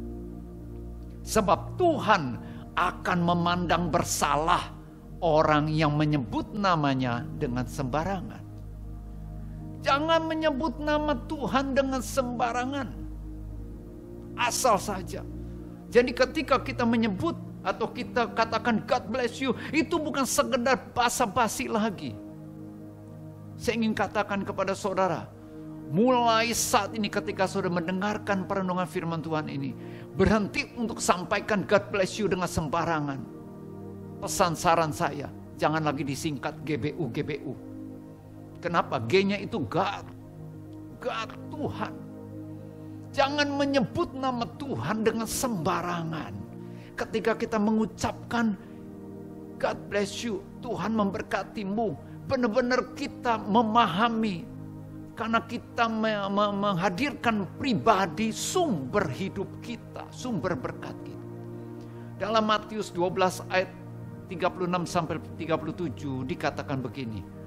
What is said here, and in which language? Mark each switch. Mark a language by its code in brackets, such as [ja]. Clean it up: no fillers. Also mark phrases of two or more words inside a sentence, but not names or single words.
[id] Sebab Tuhan akan memandang bersalah orang yang menyebut namanya dengan sembarangan. Jangan menyebut nama Tuhan dengan sembarangan. Asal saja. Jadi ketika kita menyebut atau kita katakan [en] God bless you, [id] itu bukan sekedar basa-basi lagi. Saya ingin katakan kepada saudara, mulai saat ini ketika saudara mendengarkan perenungan firman Tuhan ini, berhenti untuk sampaikan [en] God bless you [id] dengan sembarangan. Pesan saran saya, jangan lagi disingkat GBU. Kenapa? G-nya itu God. God, Tuhan. Jangan menyebut nama Tuhan dengan sembarangan. Ketika kita mengucapkan [en] God bless you, [id] Tuhan memberkatimu, benar-benar kita memahami. Karena kita menghadirkan pribadi sumber hidup kita, sumber berkat kita. Dalam Matius 12 ayat 36 sampai 37 dikatakan begini.